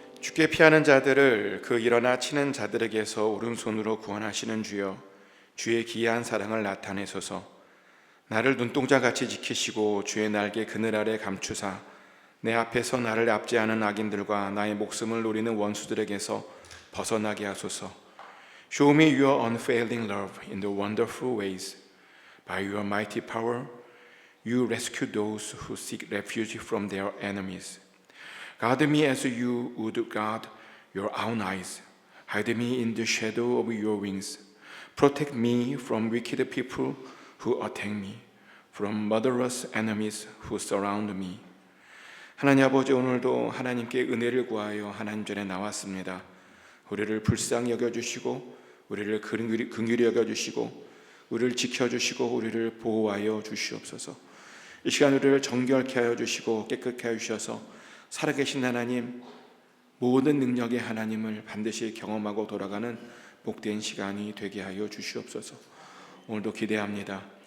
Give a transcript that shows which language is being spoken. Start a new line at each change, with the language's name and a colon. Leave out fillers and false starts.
Korean: 죽게 피하는 자들을 그 일어나 치는 자들에게서 오른손으로 구원하시는 주여, 주의 기이한 사랑을 나타내소서. 나를 눈동자같이 지키시고 주의 날개 그늘 아래 감추사 내 앞에서 나를 압제하는 악인들과 나의 목숨을 노리는 원수들에게서 벗어나게 하소서.
English: Show me your unfailing love in the wonderful ways. By your mighty power, you rescue those who seek refuge from their enemies. Guard me as you would guard your own eyes. Hide me in the shadow of your wings. Protect me from wicked people who attack me, from murderous enemies who surround me.
Korean: 하나님 아버지, 오늘도 하나님께 은혜를 구하여 하나님 전에 나왔습니다. 우리를 불쌍히 여겨주시고 우리를 긍휼히 여겨주시고 우리를 지켜주시고 우리를 보호하여 주시옵소서. 이 시간 우리를 정결케 하여 주시고 깨끗게 하여 주셔서 살아계신 하나님, 모든 능력의 하나님을 반드시 경험하고 돌아가는 복된 시간이 되게 하여 주시옵소서. 오늘도 기대합니다.